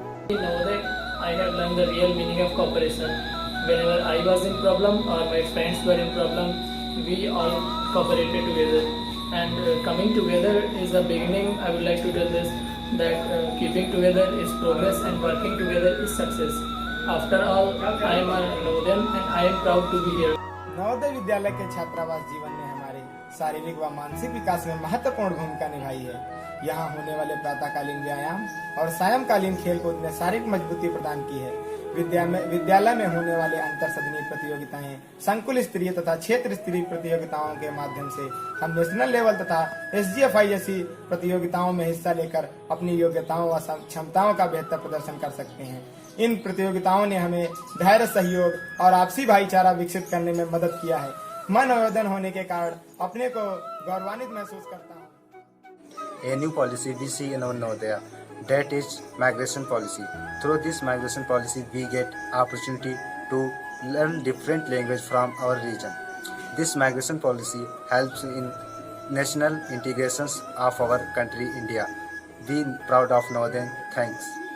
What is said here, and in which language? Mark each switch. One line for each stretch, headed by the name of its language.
English: In Navodaya, I have learned the real meaning of cooperation. Whenever I was in problem or my friends were in problem, we all cooperated together, and coming together is the beginning. I would like to tell this that keeping together is progress and working together is success. After all, I am a Navodayan and I am proud to be here.
Hindi: Navodaya Vidyalaya के छात्रावास जीवन ने हमारे शारीरिक व मानसिक विकास में महत्वपूर्ण भूमिका निभाई है। यहाँ होने वाले प्रातःकालीन व्यायाम और सायंकालीन खेलकूद ने शारीरिक मजबूती प्रदान की है। विद्यालय में होने वाले अंतर सदनीय प्रतियोगिताएं, संकुल स्तरीय तथा क्षेत्र स्तरीय प्रतियोगिताओं के माध्यम से हम नेशनल लेवल तथा SGFI जैसी प्रतियोगिताओं में हिस्सा लेकर अपनी योग्यताओं व क्षमताओं का बेहतर प्रदर्शन कर सकते हैं। इन प्रतियोगिताओं ने हमें धैर्य, सहयोग और आपसी भाईचारा विकसित करने में मदद किया है। मैं नवोदय होने के कारण अपने को गौरवान्वित महसूस करता हूँ।
English: A new policy we see in our Navodaya, that is migration policy. Through this migration policy, we get opportunity to learn different language from our region. This migration policy helps in national integrations of our country, India. We proud of Navodaya. Thanks.